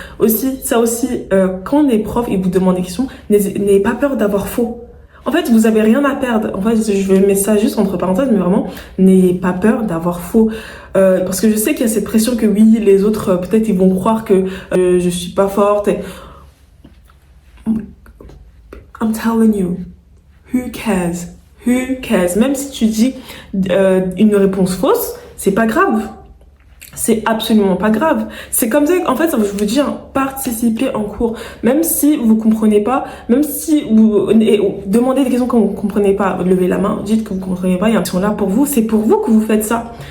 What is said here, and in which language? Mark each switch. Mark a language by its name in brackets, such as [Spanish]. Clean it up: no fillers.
[French] Aussi, quand les profs ils vous demandent des questions, n'ayez pas peur d'avoir faux. En fait, vous avez rien à perdre. En fait, je vais mettre ça juste entre parenthèses, mais vraiment, n'ayez pas peur d'avoir faux. Parce que je sais qu'il y a cette pression que oui, les autres, peut-être, ils vont croire que je suis pas forte. [English] I'm telling you, who cares? Who cares? [French] Même si tu dis une réponse fausse, c'est pas grave. C'est absolument pas grave. C'est comme ça, en fait, je vous dis, hein, participez en cours. Même si vous comprenez pas, même si vous demandez des questions que vous comprenez pas, levez la main, dites que vous comprenez pas, ils sont là pour vous, c'est pour vous que vous faites ça.